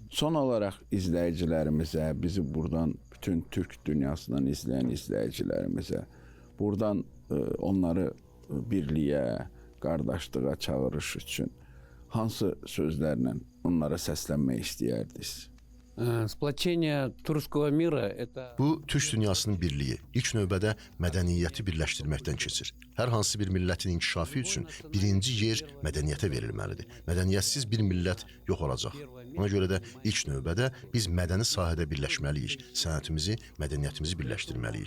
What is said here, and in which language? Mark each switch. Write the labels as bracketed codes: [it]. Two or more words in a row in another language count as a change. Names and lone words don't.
[az] Son olaraq izləyicilərimizə, bizi buradan bütün türk dünyasından izləyən izləyicilərimizə, buradan onları birliyə, qardaşlığa çağırış üçün hansı sözlərlə onlara səslənmək istəyərdiniz? [ru] Сплочение турецкого мира – это… [az] Bu, türk dünyasının birliyi, ilk növbədə mədəniyyəti birləşdirməkdən keçir. Hər hansı bir millətin inkişafı üçün birinci yer mədəniyyətə verilməlidir. Mədəniyyətsiz bir millət yox olacaq. Ona görə də ilk növbədə biz mədəni sahədə birləşməliyik, sənətimizi, mədəniyyətimizi birləşdirməliyik.